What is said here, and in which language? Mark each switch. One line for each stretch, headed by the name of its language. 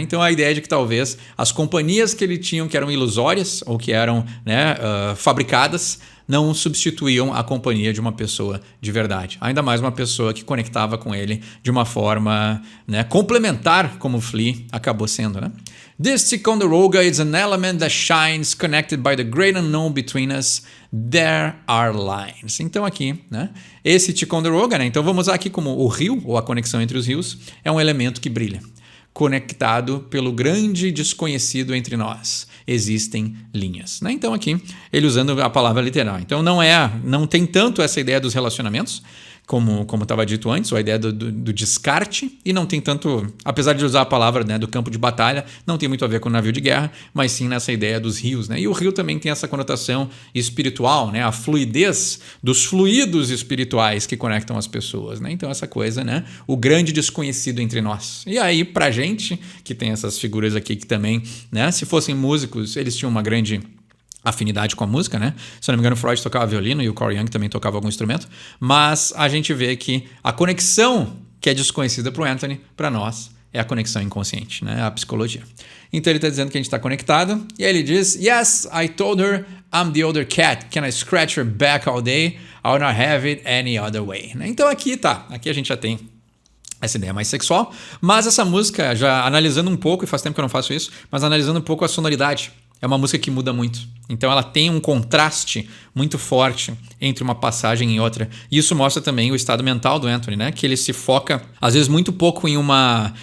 Portuguese: Então, a ideia de que talvez as companhias que ele tinha que eram ilusórias ou que eram, né, fabricadas, não substituíam a companhia de uma pessoa de verdade. Ainda mais uma pessoa que conectava com ele de uma forma, né, complementar, como o Flea acabou sendo, né?
English: This Ticonderoga is an element that shines connected by the great unknown between us. There are lines.
Portuguese: Então aqui, né? Esse Ticonderoga, né? Então vamos usar aqui como o rio, ou a conexão entre os rios, é um elemento que brilha. Conectado pelo grande desconhecido entre nós. Existem linhas. Né? Então aqui, ele usando a palavra literal. Então não tem tanto essa ideia dos relacionamentos, como estava dito antes, ou a ideia do descarte, e não tem tanto, apesar de usar a palavra, né, do campo de batalha, não tem muito a ver com o navio de guerra, mas sim nessa ideia dos rios. Né? E o rio também tem essa conotação espiritual, né? A fluidez dos fluidos espirituais que conectam as pessoas. Né? Então essa coisa, né? O grande desconhecido entre nós. E aí, pra gente, que tem essas figuras aqui que também, né, se fossem músicos, eles tinham uma grande afinidade com a música, né? Se eu não me engano, Freud tocava violino e o Corey Young também tocava algum instrumento, mas a gente vê que a conexão que é desconhecida para o Anthony, para nós, é a conexão inconsciente, né? A psicologia. Então ele está dizendo que a gente está conectado, e aí ele diz,
English: Yes, I told her I'm the older cat. Can I scratch her back all day? I'll not have it any other way.
Portuguese: Né? Então aqui a gente já tem essa ideia mais sexual, mas essa música, já analisando um pouco, e faz tempo que eu não faço isso, mas analisando um pouco a sonoridade, é uma música que muda muito. Então ela tem um contraste muito forte entre uma passagem e outra. E isso mostra também o estado mental do Anthony, né? Que ele se foca, às vezes, muito pouco em uma...